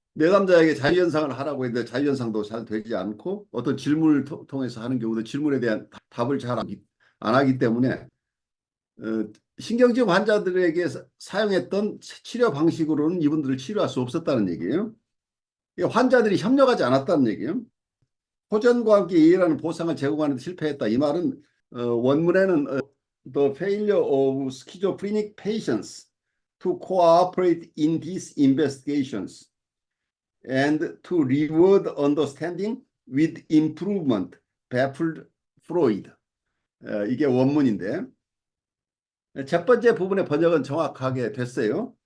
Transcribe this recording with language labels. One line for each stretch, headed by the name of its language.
Korean: 내담자에게 자유연상을 하라고 했는데 자유연상도 잘 되지 않고 어떤 질문을 통해서 하는 경우도 질문에 대한 답을 잘 안 하기 때문에 신경증 환자들에게 사용했던 치료 방식으로는 이분들을 치료할 수 없었다는 얘기예요. 환자들이 협력하지 않았다는 얘기예요. 호전과 함께 이해라는 보상을 제공하는 데 실패했다. 이 말은 원문에는
English: The failure of schizophrenic patients to cooperate in these investigations and to reward understanding with improvement baffled Freud.
Korean: 이게 원문인데 첫 번째 부분의 번역은 정확하게 됐어요.